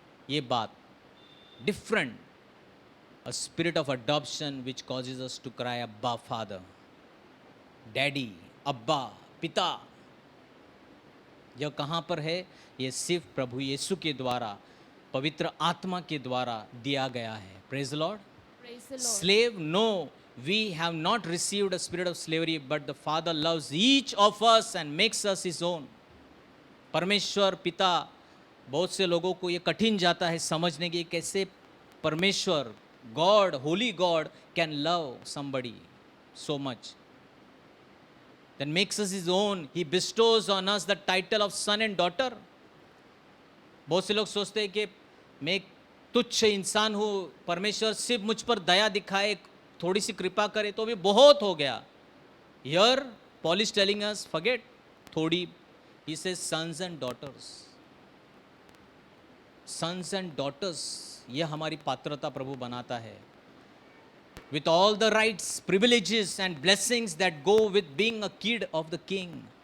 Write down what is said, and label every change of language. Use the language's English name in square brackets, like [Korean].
[Hindi] ये बात [English] Different, a spirit of adoption which causes us to cry अब्बा father, daddy, अब्बा पिता. [Hindi] यह कहाँ पर है? ये सिर्फ प्रभु यीशु के द्वारा, पवित्र आत्मा के द्वारा दिया गया है. [English] Praise the lord. Praise the Lord. Slave, no, we have not received a spirit of slavery, but the Father loves each of us and makes us His own. [Hindi] परमेश्वर पिता, बहुत से लोगों को ये कठिन जाता है समझने की कैसे परमेश्वर, God, [English] Holy god can love somebody so much, that makes us His own. He bestows on us the title of son and daughter. [Hindi] बहुत से लोग सोचते हैं कि मैं एक तुच्छ इंसान हूँ, परमेश्वर सिर्फ मुझ पर दया दिखाए, थोड़ी सी कृपा करे तो भी बहुत हो गया. [English] Here Paul is telling us, forget थोड़ी, he says sons and daughters. Sons and daughters, [Hindi] ये हमारी पात्रता प्रभु बनाता है. [English] With all the rights, privileges and blessings that go with being a kid of the king.